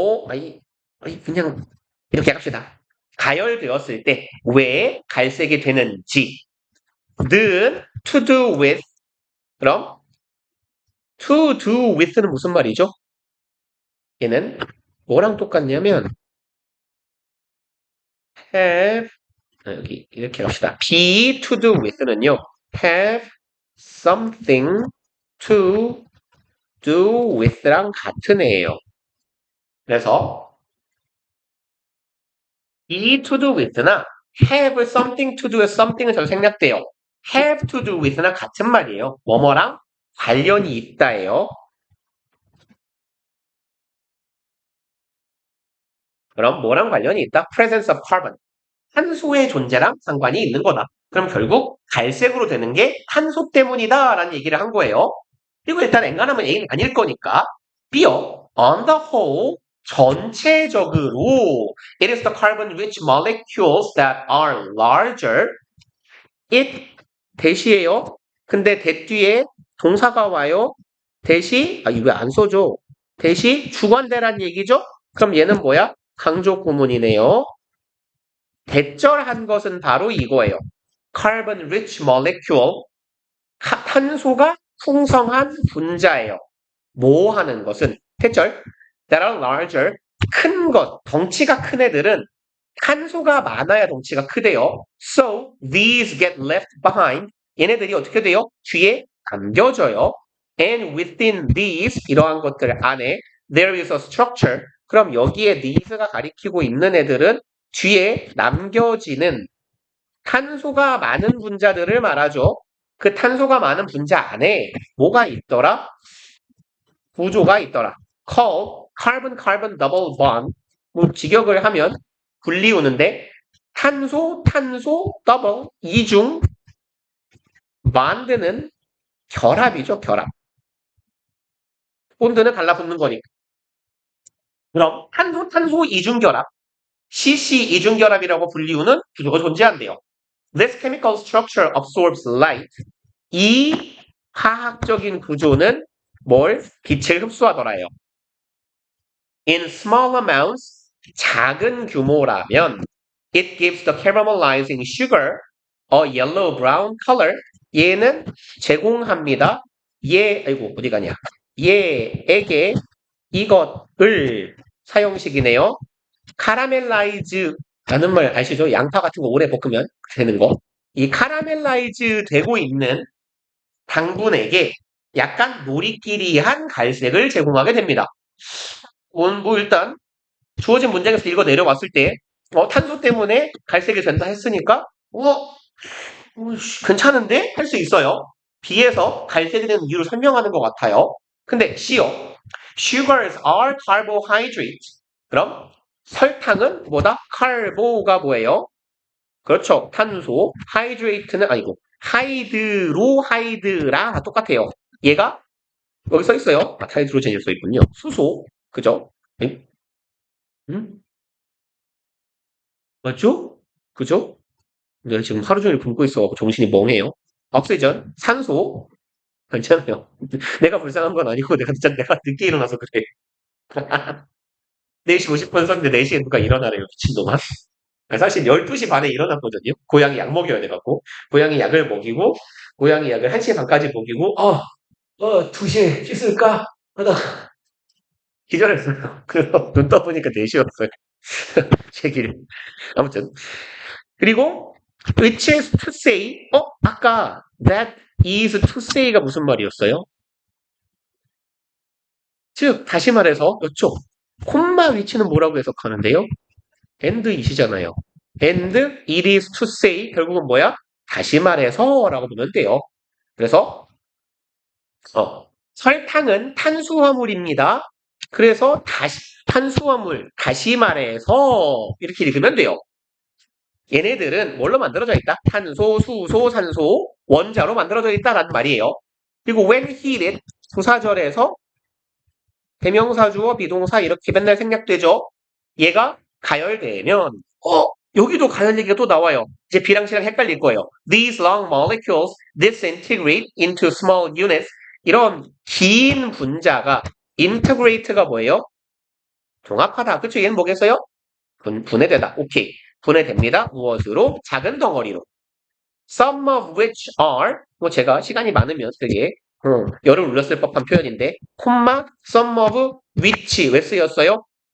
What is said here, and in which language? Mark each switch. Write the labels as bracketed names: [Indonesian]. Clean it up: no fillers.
[Korean] 아니 그냥 이렇게 합시다. 가열되었을 때 왜 갈색이 되는지 는 [English] to do with [Korean] 그럼 to do with는 무슨 말이죠? 얘는 뭐랑 똑같냐면 have 여기 이렇게 합시다. [English] be to do with는요. have something to do with랑 [Korean] 같은 애예요. [English] 그래서 be to do with나 have something to do with something은 잘 생략돼요. have to do with나 같은 말이에요. [Korean] 뭐뭐랑 관련이 있다예요. 그럼 뭐랑 관련이 있다? [English] presence of carbon. [Korean] 탄소의 존재랑 상관이 있는 거다. 그럼 결국 갈색으로 되는 게 탄소 때문이다라는 얘기를 한 거예요. 그리고 일단 엔간하면 A는 아닐 거니까 B요. [English] On the whole, [Korean] 전체적으로 [English] it is the carbon-rich molecules that are larger. [Korean] it 대시예요. 근데 대 뒤에 동사가 와요. 대시 이거 왜 안 써줘? 대시 주관대란 얘기죠? 그럼 얘는 뭐야? 강조 구문이네요. 대절한 것은 바로 이거예요. [English] carbon rich molecule. [Korean] 탄소가 풍성한 분자예요. 뭐 하는 것은 대절 [English] that are larger [Korean] 큰 것, 덩치가 큰 애들은 탄소가 많아야 덩치가 크대요. [English] So these get left behind. [Korean] 얘네들이 어떻게 돼요? 뒤에 남겨져요. [English] And within these [Korean] 이러한 것들 안에 [English] there is a structure. [Korean] 그럼 여기에 these가 가리키고 있는 애들은 뒤에 남겨지는 탄소가 많은 분자들을 말하죠. 그 탄소가 많은 분자 안에 뭐가 있더라? 구조가 있더라. [English] called carbon-carbon double bond. [Korean] 직역을 하면 분리우는데 탄소, 탄소, 더블, 이중, bond는 결합이죠, 결합. 본드는 달라붙는 거니까. 그럼 탄소 이중결합, CC 이중결합이라고 불리우는 구조가 존재한대요. [English] This chemical structure absorbs light. [Korean] 이 화학적인 구조는 뭘? 빛을 흡수하더라요. [English] In small amounts, [Korean] 작은 규모라면 [English] it gives the caramelizing sugar a yellow-brown color. [Korean] 얘는 제공합니다. 아이고 어디 가냐? 얘에게 이것을 사용식이네요. 카라멜라이즈라는 말 아시죠? 양파 같은 거 오래 볶으면 되는 거. 이 카라멜라이즈 되고 있는 당분에게 약간 노리끼리한 갈색을 제공하게 됩니다. 뭐 일단 주어진 문장에서 읽어 내려왔을 때 탄소 때문에 갈색이 된다 했으니까 괜찮은데? 할 수 있어요. B에서 갈색이 되는 이유를 설명하는 것 같아요. 근데 C요. [English] Sugars are carbohydrates. [Korean] 그럼 설탕은 뭐다? 카보가 뭐예요? 그렇죠. 탄소. 하이드레이트는 아니고 하이드로하이드라 똑같아요. 얘가 여기 써 있어요. 하이드로젠이 써 있군요. 수소. 그죠? 응? 응? 맞죠? 그죠? 내가 지금 하루 종일 굶고 있어서 정신이 멍해요. 옥시전, 산소, 괜찮아요. 내가 불쌍한 건 아니고 내가 늦게 일어나서 그래. 4시 50분 썼는데 4시에 누가 일어나래요, 미친놈아. 사실 12시 반에 일어났거든요. 고양이 약 먹여야 돼갖고. 고양이 약을 먹이고, 고양이 약을 1시 반까지 먹이고, 2시에 씻을까? 하다 기절했어요. 그래서 눈 떠보니까 4시였어요. 제 길. 아무튼. [English] 그리고, which is to say, 아까 that is to say가 무슨 말이었어요? [Korean] 즉, 다시 말해서, 이쪽, 콤마 위치는 뭐라고 해석하는데요? and 이시잖아요. [English] and it is to say, [Korean] 결국은 뭐야? 다시 말해서 라고 보면 돼요. 그래서, 설탕은 탄수화물입니다. 그래서 탄수화물, 다시 말해서, 이렇게 읽으면 돼요. 얘네들은 뭘로 만들어져 있다? 탄소, 수소, 산소, 원자로 만들어져 있다라는 말이에요. 그리고 [English] when heated, [Korean] 부사절에서 대명사, 주어, 비동사 이렇게 맨날 생략되죠. 얘가 가열되면 여기도 가열 얘기가 또 나와요. 이제 B랑 C랑 헷갈릴 거예요. [English] These long molecules disintegrate into small units. [Korean] 이런 긴 분자가 integrate가 뭐예요? 종합하다. 그쵸? 얘는 뭐겠어요? 분해되다. 오케이. 분해됩니다. 무엇으로? 작은 덩어리로. [English] Some of which are, [Korean] 뭐 제가 시간이 많으면 되게 열을 올렸을 법한 표현인데, 콤마, some of which 왜 쓰였어요?